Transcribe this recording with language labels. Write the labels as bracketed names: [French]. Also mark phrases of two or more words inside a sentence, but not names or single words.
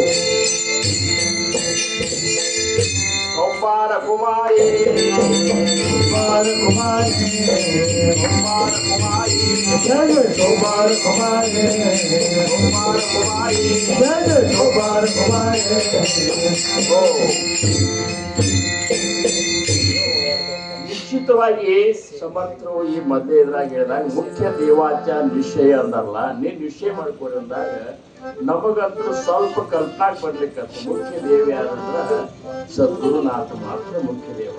[Hindi] कुमार कुमारी कुमार कुमारी कुमार कुमारी जय कुमार कुमारी कुमार कुमारी जय कुमार कुमारी [Kannada] ನಿಶ್ಚಿತವಾಗಿ ಸಮರ್ಥರು ಈ ಮಧ್ಯೆ ಎದುರಾಗಿ ಹೇಳಿದಾಗ ಮುಖ್ಯ ದೇವಾಚಾರ ನಿಶ್ಚಯ ಅಂದಲ್ಲ ನೀನ್ ನಿಶ್ಚಯ ಮಾಡ್ಕೊಡಿ ಅಂದಾಗ ನಮಗಂತೂ ಸ್ವಲ್ಪ ಕಲ್ಪನಾಕ್ ಬರ್ಲಿಕ್ಕಂತ ಮುಖ್ಯ ದೇವ ಯಾರಂದ್ರ ಸದ್ಗುರುನಾಥ ಮಾತ್ರ ಮುಖ್ಯ ದೇವ.